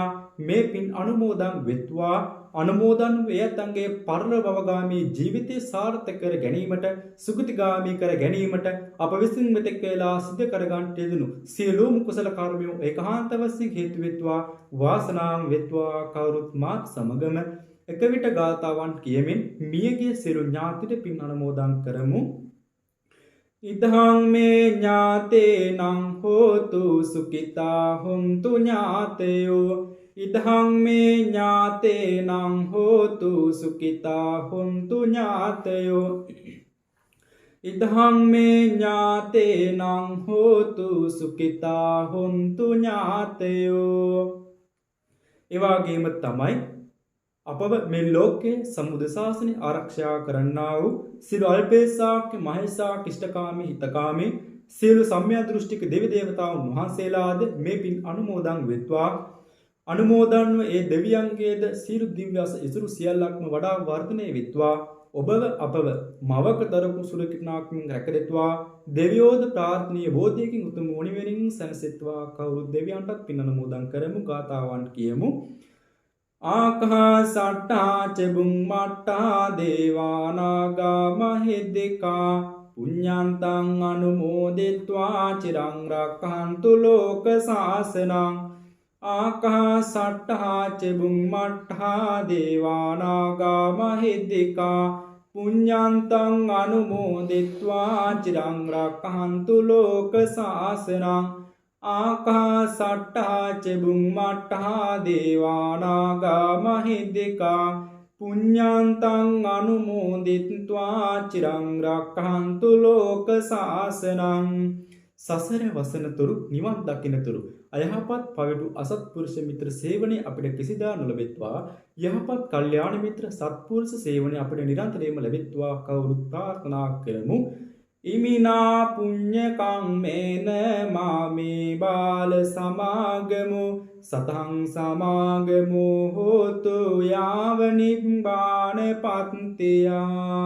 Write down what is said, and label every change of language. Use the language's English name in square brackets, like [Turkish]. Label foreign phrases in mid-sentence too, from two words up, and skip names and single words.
[Sinhala] මේ පින් අනුමෝදන් වෙත්වා අනුමෝදන් වේතන්ගේ පරලොව භවගාමී ජීවිතය සාර්ථක කර ගැනීමට සුගතිගාමී කර ගැනීමට අප විසින් මෙතෙක් වේලා සිදු කර ගන්නට යෙදුණු සියලුම කුසල කර්මයෝ ඒකාන්ත වශයෙන් හේතු වෙත්වා වාසනාම් වෙත්වා කවුරුත් මාත් සමගම එක විට ගාථාවන් කියමින් මියගේ සියලු ඥාතිට පින් අනුමෝදන් කරමු. [Pali] ඉදං මේ ඥාතේනං හෝතු සුඛිතා හොන්තු ඥාතයෝ ඉදං මේ ඥාතේනං හෝතු සුඛිතා හොන්තු ඥාතයෝ ඉදං මේ ඥාතේනං හෝතු සුඛිතා හොන්තු ඥාතයෝ. [Sinhala] එවාගේම තමයි අපව මේ ලෝකයේ සම්බුද්ධ ශාසනය ආරක්ෂා කරන්නා වූ සියලු අල්පේසාක්‍ය මහේසාක්‍ය ඉෂ්ඨකාමී හිතකාමී සියලු සම්‍යක් දෘෂ්ටික දෙවි දේවතාවුන් වහන්සේලාද මේ පින් අනුමෝදන් වෙත්වා. අනුමෝදන්ව ඒ දෙවියන්ගේද සියලු දිව්‍යස ඉසුරු සියල්ලක්ම වඩා වර්ධනය වෙත්වා. ඔබව අපව මවක දරපු සුරකිනාක්මින් රැකදෙත්වා. දෙවියෝද ප්‍රාර්ථනීය බෝධියකින් උතුම් මුනිවරින් සැනසෙත්වා. කවුරුත් දෙවියන්ටත් පින් අනුමෝදන් කරමු. ගාථාවන් කියමු. [Pali] ආකාසට්ටා චුම්මට්ටා දේවානාගා මහිද්దికා පුඤ්ඤන්තං අනුමෝදිත්වා චිරං රක්ඛන්තු ලෝක සාසනං. ආකාසට්ටා චුම්මට්ටා දේවානාගා මහිද්దికා පුඤ්ඤන්තං අනුමෝදිත්වා චිරං රක්ඛන්තු ලෝක සාසනං. ආකාසට්ටා චුම්මට්ටා දේවානාගා මහිද්దికා පුඤ්ඤන්තං අනුමෝදිත්වා චිරං රක්ඛන්තු ලෝක සාසනං. [Sinhala] සසර වසනතුරු නිවන් දකින්නතුරු අයහපත් පවිටු අසත්පුරුෂ මිත්‍ර සේවනයේ අපිට කිසිදා නොලැබෙත්වා. යහපත් කල්යාණ මිත්‍ර සත්පුරුෂ සේවනයේ අපිට නිරන්තරයෙන්ම ලැබෙත්වා. කවුරුත් ප්‍රාර්ථනා කරමු. [Pali] ඉමිනා පුඤ්ඤ කම්මේන මාමේ බාල සමාගමු සතං සමාගමු හෝතු යාව නිබ්බාන පත්තියා.